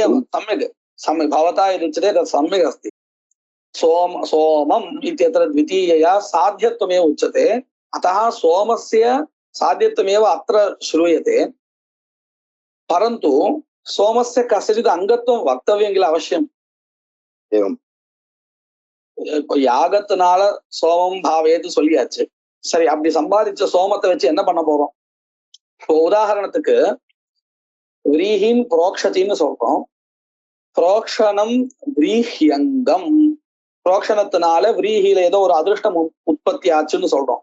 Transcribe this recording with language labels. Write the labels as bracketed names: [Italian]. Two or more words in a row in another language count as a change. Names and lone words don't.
[Sanskrit] सम्यक् भवता यदुच्यते तत् सम्यक् अस्ति. सोमम् इत्यत्र द्वितीयया साध्यत्वमेव उच्यते. अतः सोमस्य साध्यत्वमेव अत्र श्रूयते. परन्तु सोमस्य कस्यचित् अङ्गत्वं वक्तव्यं किल अवश्यम्. एवं [Tamil] யாகத்தினால சோமம் பாவயேத்து சொல்லியாச்சு. சரி, அப்படி சம்பாதிச்ச சோமத்தை வச்சு என்ன பண்ண போறோம்? இப்போ உதாரணத்துக்கு விரீஹின் புரோக்ஷத்தின்னு சொல்றோம். [Sanskrit] प्रोक्षणं व्रीह्यङ्गम्, [Tamil] புரோக்ஷணத்தினால விரீஹில ஏதோ ஒரு அதிருஷ்டம் உற்பத்தி ஆச்சுன்னு சொல்றோம்.